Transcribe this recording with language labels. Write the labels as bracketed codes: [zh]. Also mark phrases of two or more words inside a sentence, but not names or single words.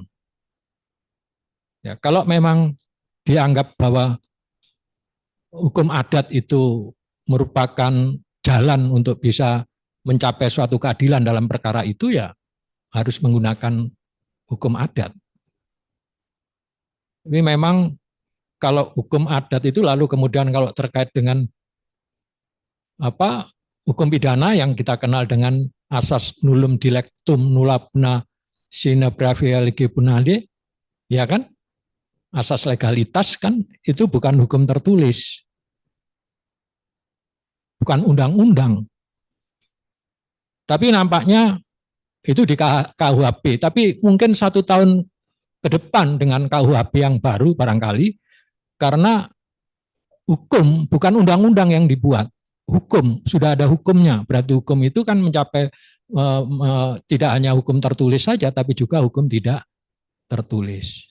[id] Ya, kalau memang dianggap bahwa hukum adat itu merupakan jalan untuk bisa mencapai suatu keadilan dalam perkara itu, ya harus menggunakan hukum adat. Ini memang kalau hukum adat itu lalu kemudian kalau terkait dengan hukum pidana yang kita kenal dengan asas [la] nullum dilectum nulla puna sine pravia lege punade, [id] ya kan? Asas legalitas kan itu bukan hukum tertulis. Bukan undang-undang. Tapi nampaknya itu di KUHP, tapi mungkin 1 tahun ke depan dengan KUHP yang baru barangkali, karena hukum bukan undang-undang yang dibuat, hukum sudah ada hukumnya, berarti hukum itu kan mencapai tidak hanya hukum tertulis saja, tapi juga hukum tidak tertulis.